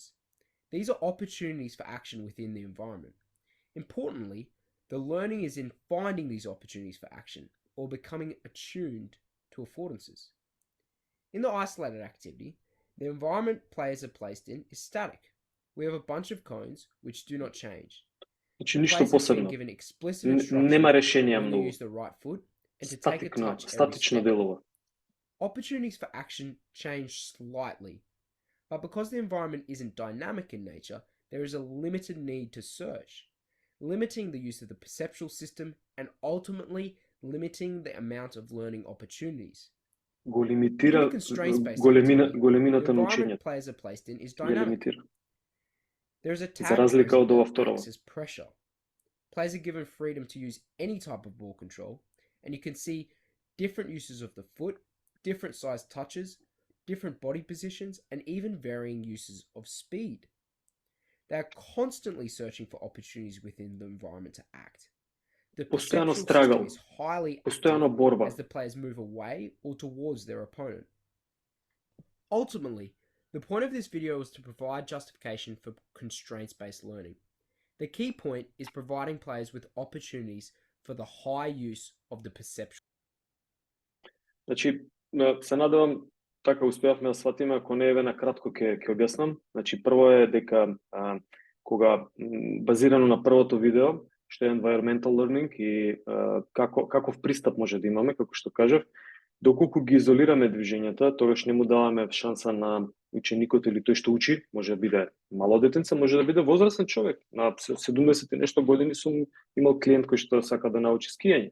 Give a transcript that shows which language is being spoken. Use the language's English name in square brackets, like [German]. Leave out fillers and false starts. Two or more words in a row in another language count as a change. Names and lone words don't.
[English] These are opportunities for action within the environment. Importantly, the learning is in finding these opportunities for action or becoming attuned to affordances. In the isolated activity, the environment players are placed in is static. We have a bunch of cones which do not change. [Macedonian] Значи ништо [English] Players have been [Macedonian] посебно. [English] given explicit instruction [Macedonian] Нема [English] to [Macedonian] решенија [English] only [Macedonian] многу. [English] use the right foot and to take a touch every [Macedonian] Статично [English] step. [Macedonian] делува. [English] Opportunities for action change slightly, but because the environment isn't dynamic in nature, there is a limited need to search, limiting the use of the perceptual system and ultimately limiting the amount of learning opportunities. [Macedonian] Го [English] In [Macedonian] лимитира [English] a constraints-based activity, [Macedonian] големината [English] the [Macedonian] на [English] environment [Macedonian] учењето. [English] players are placed in is [Macedonian] Го [English] dynamic. [Macedonian] лимитира. [English] There is a [Macedonian] За [English] tag [Macedonian] разлика [English] present [Macedonian] од ова [English] that [Macedonian] второ. [English] acts as pressure. Players are given freedom to use any type of ball control, and you can see different uses of the foot, different size touches, different body positions, and even varying uses of speed. They are constantly searching for opportunities within the environment to act. The [Macedonian] Постојано [English] perceptual [Macedonian] страгал, [English] system is highly [Macedonian] постојано [English] active [Macedonian] борба. [English] as the players move away or towards their opponent. Ultimately, the point of this video is to provide justification for constraints-based learning. The key point is providing players with opportunities for the high use of the perception. [Macedonian] Значи, се надевам така успеавме да сватиме, ако не еве на кратко ќе објаснам. Значи, прво е дека кога базирано на првото видео, што е [English] environmental learning [Macedonian] и каков пристап може да имаме, како што кажав, доколку ги изолираме движењата, тогаш не му даваме шанса на ученикот или тој што учи, може да биде мало детенце, може да биде возрастен човек. На 70 и нешто години сум имал клиент кој што сака да научи скијање.